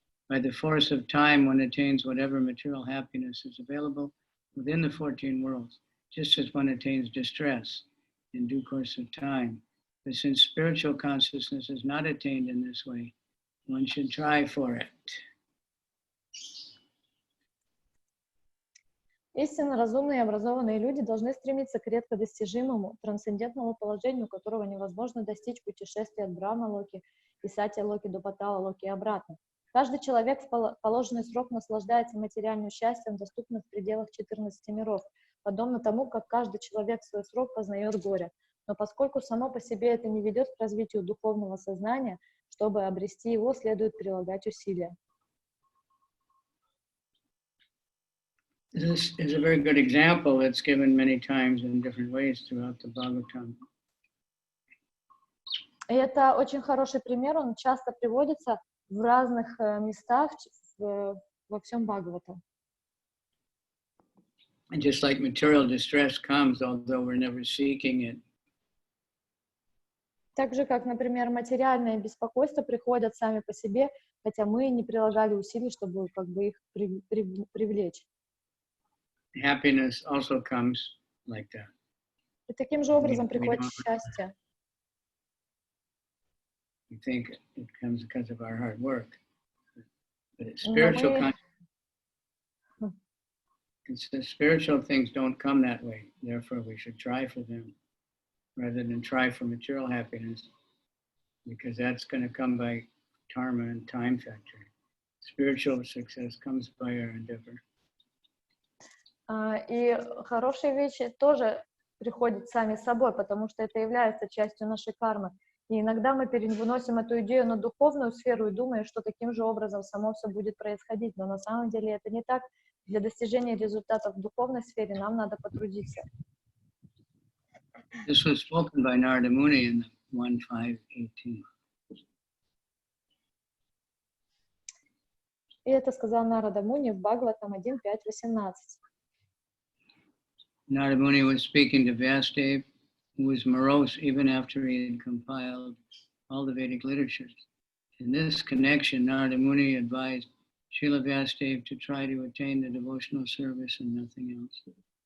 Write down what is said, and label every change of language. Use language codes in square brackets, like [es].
[en] By the force of time, one attains whatever material happiness is available within the 14 worlds, just as one attains distress in due course of time. But since spiritual consciousness is not attained in this way, one should try for it. [ru] Истинно разумные и образованные люди должны стремиться к редко достижимому, трансцендентному положению, которого невозможно достичь путешествия от Брахма-локи и Сатья-локи до Патала-локи и обратно. Каждый человек в положенный срок наслаждается материальным счастьем, доступным в пределах 14 миров, подобно тому, как каждый человек в свой срок познает горе. Но поскольку само по себе это не ведет к развитию духовного сознания, чтобы обрести его, следует прилагать усилия. [en] This is a very good example that's given many times in different ways throughout the Bhagavatam. [ru] И это очень хороший пример, он часто приводится в разных местах во всем Бхагаватам. [en] And just like material distress comes, although we're never seeking it. [ru] Так же, как, например, материальные беспокойства приходят сами по себе, хотя мы не прилагали усилий, чтобы их привлечь. [en] Happiness also comes like that. [ru] И таким же образом приходит счастье. [en] We think it comes because of our hard work, but it's spiritual. It's the spiritual things don't come that way. Therefore, we should try for them rather than try for material happiness, because that's going to come by karma and time factor. Spiritual success comes by our endeavor. [ru] И хорошие вещи тоже приходят сами собой, потому что это является частью нашей кармы. И иногда мы переносим эту идею на духовную сферу и думаем, что таким же образом само все будет происходить. Но на самом деле это не так. Для достижения результатов в духовной сфере нам надо потрудиться. [en] This was spoken by Narada Muni in 1.5.18. [ru] И это сказал Нарада Муни в Бхагаватам 1.5.18. [en] Narada Muni was speaking to Vyasadeva, who was morose even after he had compiled all the Vedic literatures. In this connection, Narada Muni advised Srila Vyasadeva to try to attain the devotional service and nothing else.